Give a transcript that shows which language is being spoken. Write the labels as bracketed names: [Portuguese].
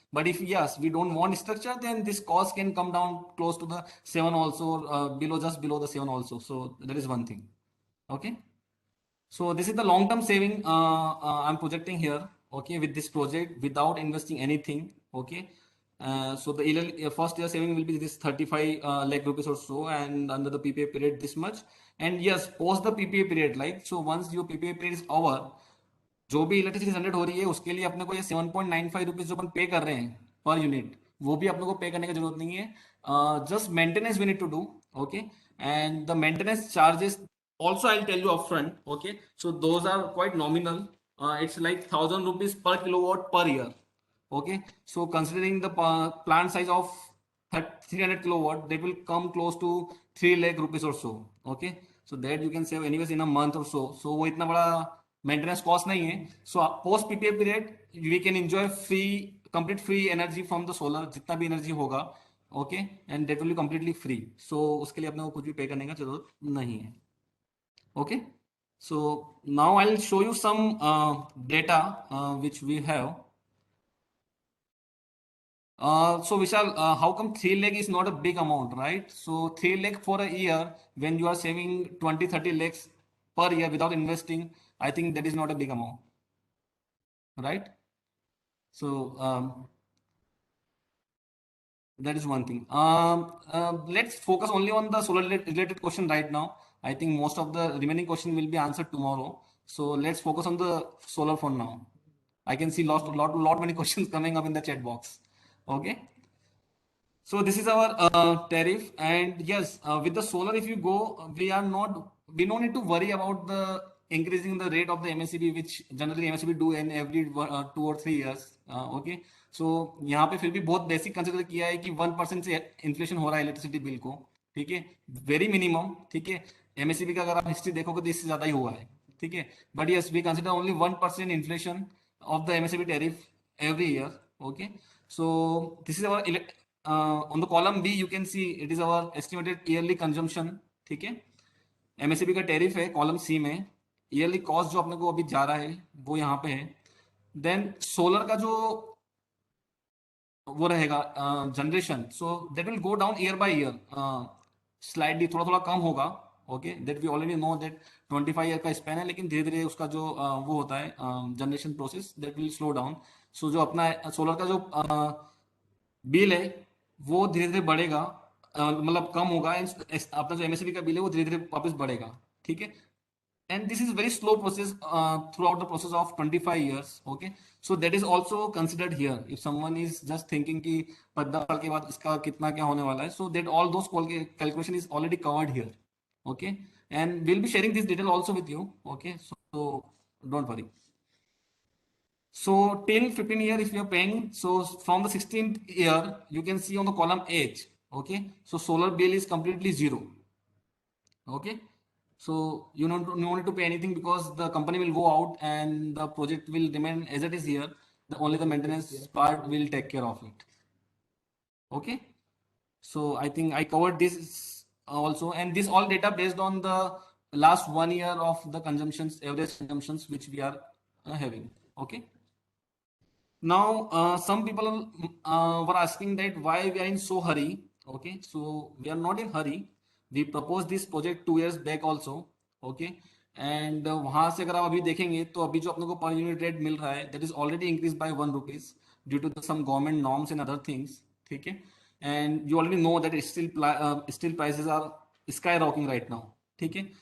[English] But if yes, we don't want structure, then this cost can come down close to the 7 also, below, just below the 7 also. So that is one thing. Okay. So this is the long-term saving I'm projecting here, okay, with this project without investing anything, okay. So the first year saving will be this 35 lakh rupees or so, and under the PPA period this much. And yes, post the PPA period, like, so once your PPA period is over, [Hindi] जो भी electricity generate हो रही है उसके लिए अपने को ये 7.95 रुपीज जो अपन पे कर रहे हैं पर यूनिट, वो भी अपने को पे करने की जरूरत नहीं है. [English] Just maintenance we need to do, okay. And the maintenance charges also I'll tell you upfront, okay, so those are quite nominal. It's like 1,000 rupees per kilowatt per year, okay. So considering the plant size of 300 kilowatt, that will come close to 3 lakh rupees or so, okay. So that you can save anyways in a month or so. So [Hindi] वो इतना बड़ा maintenance cost नहीं है. [English] so post PPA period we can enjoy free, complete free energy from the solar, [Hindi] जितना भी energy होगा, [English] Okay. And that will be completely free. [Hindi] सो उसके लिए अपने को कुछ भी पे करने का जरूरत नहीं है. [English] Okay, so now I'll show you some data which we have. So Vishal, how come 3 lakh is not a big amount, right? So 3 lakh for a year, when you are saving 20-30 lakhs per year without investing, I think that is not a big amount, right? So that is one thing. Let's focus only on the solar related question right now. I think most of the remaining question will be answered tomorrow. So let's focus on the solar for now. I can see lot many questions coming up in the chat box. Okay. So this is our tariff, and yes, with the solar, if you go, we don't need to worry about the increasing the rate of the MSCB, which generally MSCB do in every 2 or 3 years. [Hindi] Okay, so यहाँ पे फिर भी बहुत basic consider किया है कि 1% से inflation हो रहा है इलेक्ट्रिसिटी बिल को, ठीक है, वेरी मिनिमम, ठीक है. MSCB का अगर आप हिस्ट्री देखोगे तो इससे ज्यादा ही हुआ है, ठीक है. [English] But yes, we consider only 1% inflation of the MSCB tariff every year. Okay, so this is our on the column B you can see it is our estimated yearly consumption, ठीक है. [Hindi] MSCB का tariff है column C में. Yearly cost जो अपने को अभी जा रहा है वो यहाँ पे है. देन सोलर का जो वो रहेगा generation, [English] so that will go down year by year, [Hindi] slightly थोड़ा थोड़ा कम होगा. Okay, [English] that we already know that [Hindi] 25 year का स्पैन है, लेकिन धीरे धीरे उसका जो वो होता है generation process, [English] That will slow down. [Hindi] सो जो अपना सोलर का जो बिल है वो धीरे धीरे बढ़ेगा, मतलब कम होगा. अपना जो एमएससीबी का बिल है वो धीरे धीरे वापस बढ़ेगा, ठीक है. [English] And this is very slow process throughout the process of 25 years. Okay, so that is also considered here. If someone is just thinking [Hindi] कि 15 साल के बाद इसका कितना क्या होने वाला है, [English] so that all those calculation is already covered here. Okay, and we'll be sharing this detail also with you. Okay, so don't worry. So till 15 year if you are paying, so from the 16th year you can see on the column H. Okay, so solar bill is completely zero. Okay, so you don't no need to pay anything, because the company will go out and the project will remain as it is here. Only the maintenance part will take care of it. Okay, so I think I covered this also, and this all data based on the last 1 year of the consumptions, average consumptions which we are having. Okay, now some people were asking that why we are in so hurry. Okay, so we are not in hurry. We proposed this project 2 years back also. [Hindi] Okay, and वहां से अगर आप अभी देखेंगे तो अभी जो अपने को पर यूनिट रेट मिल रहा है, [English] that is already increase by 1 rupees due to some government norms and other things, [Hindi] ठीक है. [English] And you already know that steel prices are sky rocking right now, ठीक है.